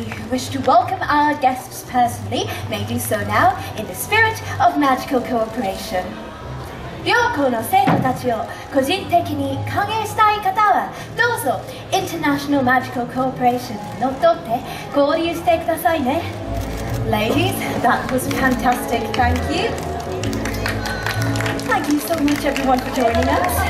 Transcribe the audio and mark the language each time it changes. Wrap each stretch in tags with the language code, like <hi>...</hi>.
<en>Wish to welcome our guests personally may do so now in the spirit of magical cooperation.</en> <ja>両校の生徒たちを個人的に歓迎したい方はどうぞ</ja> <en>International Magical Cooperation</en> <ja>にのっとって合流してくださいね。</ja> <en>Ladies, that was fantastic. Thank you. Thank you so much everyone for joining us.</en>